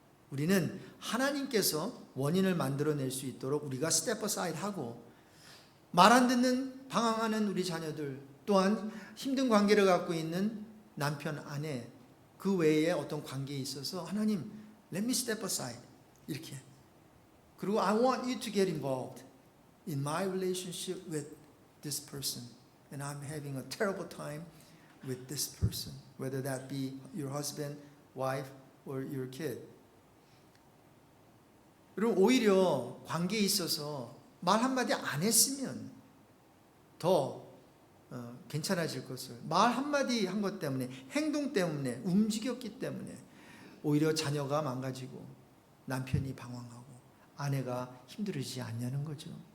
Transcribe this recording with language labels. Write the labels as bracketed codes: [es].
[ko] 우리는 하나님께서 원인을 만들어낼 수 있도록 우리가 스텝 어사이드 하고, 말 안 듣는 방황하는 우리 자녀들, 또한 힘든 관계를 갖고 있는 남편, 아내, 그 외에 어떤 관계에 있어서 하나님, [en] let me step aside [ko] 이렇게. 그리고 [en] I want you to get involved in my relationship with this person, and I'm having a terrible time with this person, whether that be your husband, wife, or your kid. [ko] 그리고 오히려 관계에 있어서 말 한마디 안 했으면 더 괜찮아질 것을, 말 한마디 한 것 때문에, 행동 때문에, 움직였기 때문에 오히려 자녀가 망가지고 남편이 방황하고 아내가 힘들어지지 않냐는 거죠.